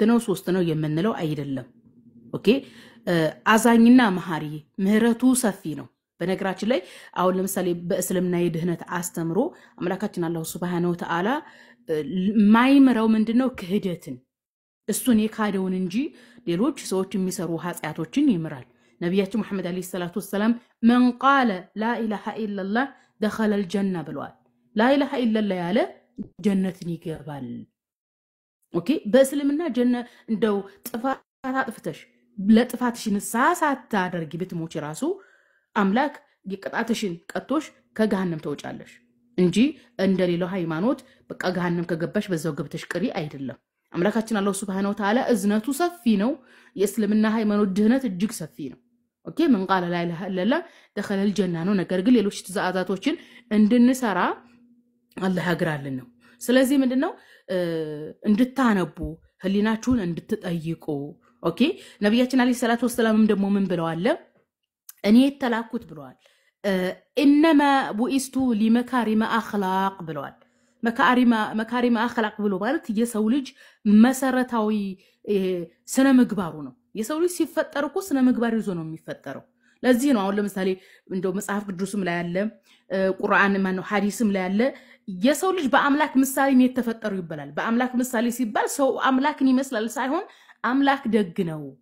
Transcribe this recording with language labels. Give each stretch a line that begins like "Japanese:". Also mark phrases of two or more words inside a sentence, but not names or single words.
Amharic: ነው ሶስት ነው የምንለው አይደለም ኦኬ አዛኝና መሐሪ ምህረቱ ሰፊ ነው በነገራችን ላይ አሁን ለምሳሌ በእስልምና የድህነት አስተምሮ አምላካችን አላህ
Arabic: سبحانه وتعالى
Amharic: ማይምረው ምንድነው ክህደትን እሱን የካደውን እንጂ ሌሎች ሰዎች የሚሰሩ ኃጢያቶችን ይምራል ነብያችን መሐመድ
Arabic: عليه الصلاة والسلام من قال لا اله الا الله دخل الجنه
Amharic: ብለዋል
Arabic: لا اله الا الله
Amharic: ያለ ጀነትን ይገባል ኦኬ በእስልምና ጀነ እንደው ጥፋት አጥፍተሽ ለጥፋትሽን ሳታደርጊ ብትሞች ራሱ አምላክ ይቀጣትሽን ቀጥቶሽ ከገሃነም ተወጫለሽ እንጂ እንደሌላው ሃይማኖት በቃ ገሃነም ከገባሽ በዛው ገብተሽ ቅሪ አይደለም አምላካችን አላህ
Arabic: سبحانه وتعالى
Amharic: እዝነቱ ሰፊ ነው የእስልምና ሃይማኖት ድህነት እጅግ ሰፊ ነው ኦኬ
Arabic: من قال لا اله الا الله دخل الجنه
Amharic: ነው ነገር ግን ሌሎች ትዕዛዛቶችን እንድንሰራ አላህ ያግራልን ነው ስለዚህ ምንድነው እንድታነቡ ህሊናችሁን እንድትጠይቁ ኦኬ ነብያችን
Arabic: عليه الصلاة والسلام
Amharic: ደግሞ ምን ብለዋል እኔ ተላኩት ብለዋል
Arabic: انما بوئست لمكارم اخلاق
Amharic: ብለዋል
Arabic: مكارم أخلاق
Amharic: ብሎ ማለት የሰው ልጅ መሰረታዊ ስነ ምግባሩ ነው የሰው ልጅ ሲፈጠር እኮ ስነ ምግባር ይዞ ነው የሚፈጠረው ለዚህ ነው አሁን ለምሳሌ እንደው መጽሐፍ ቅዱስም ላይ ያለ ቁርአን ማነው ሐዲስም ላይ ያለ የሰው ልጅ በአምላክ ምሳሌ ነው የተፈጠሩ ይባላል በአምላክ ምሳሌ ሲባል ሰው አምላክን ይመስላል ሳይሆን አምላክ ደግ ነው